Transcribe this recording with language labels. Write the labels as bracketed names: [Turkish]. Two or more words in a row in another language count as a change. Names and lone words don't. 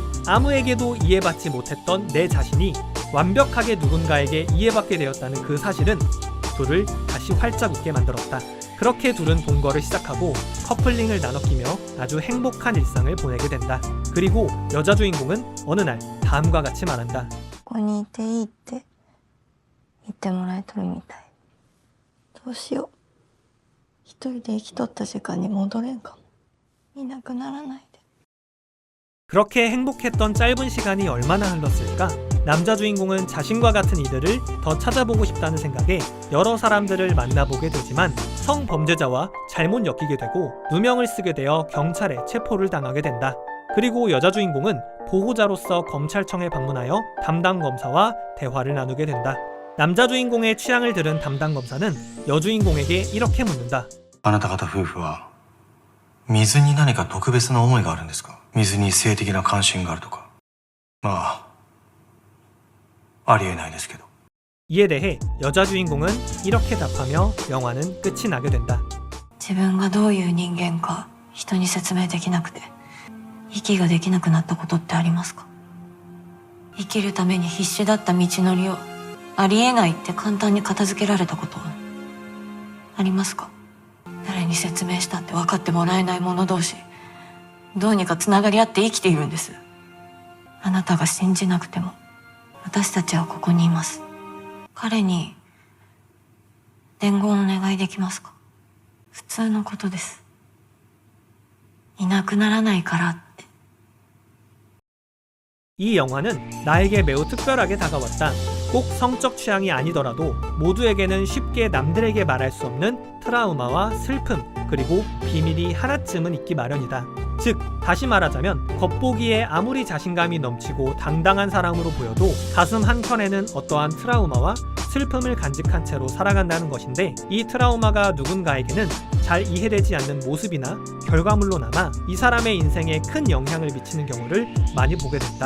[Korean] 아무에게도 이해받지 못했던 내 자신이 완벽하게 누군가에게 이해받게 되었다는 그 사실은 둘을 다시 활짝 웃게 만들었다. 그렇게 둘은 동거를 시작하고 커플링을 나눠 끼며 아주 행복한 일상을 보내게 된다. 그리고 여자 주인공은 어느 날 다음과 같이 말한다. [Japanese] ここにいていいって言ってもらえとるみたい。どうしよう。一人で生きとった時間に戻れんかも。いなくならないで。 [Korean] 그렇게 행복했던 짧은 시간이 얼마나 흘렀을까? 남자 주인공은 자신과 같은 이들을 더 찾아보고 싶다는 생각에 여러 사람들을 만나보게 되지만 성범죄자와 잘못 엮이게 되고 누명을 쓰게 되어 경찰에 체포를 당하게 된다. 그리고 여자 주인공은 보호자로서 검찰청에 방문하여 담당 검사와 대화를 나누게 된다. 남자 주인공의 취향을 들은 담당 검사는 여주인공에게 이렇게 묻는다. [Japanese] あなた方夫婦は水に何か特別な思いがあるんですか？水に性的な関心があるとか。まあ、ありえないですけど。 [Korean] 이에 대해 여자 주인공은 이렇게 답하며 영화는 끝이 나게 된다. [Japanese] 自分がどういう人間か人に説明できなくて息ができなくなったことってありますか？生きるために必死だった道のりをありえないって簡単に片付けられたことはありますか？誰に説明したって分かってもらえない者同士どうにかつながり合って生きているんです。あなたが信じなくても私たちはここにいます。彼に伝言お願いできますか？普通のことです。いなくならないからって。 [Korean] 이 영화는 나에게 매우 특별하게 다가왔다. 꼭 성적 취향이 아니더라도 모두에게는 쉽게 남들에게 말할 수 없는 트라우마와 슬픔, 그리고 비밀이 하나쯤은 있기 마련이다. 즉, 다시 말하자면 겉보기에 아무리 자신감이 넘치고 당당한 사람으로 보여도 가슴 한켠에는 어떠한 트라우마와 슬픔을 간직한 채로 살아간다는 것인데, 이 트라우마가 누군가에게는 잘 이해되지 않는 모습이나 결과물로 남아 이 사람의 인생에 큰 영향을 미치는 경우를 많이 보게 된다.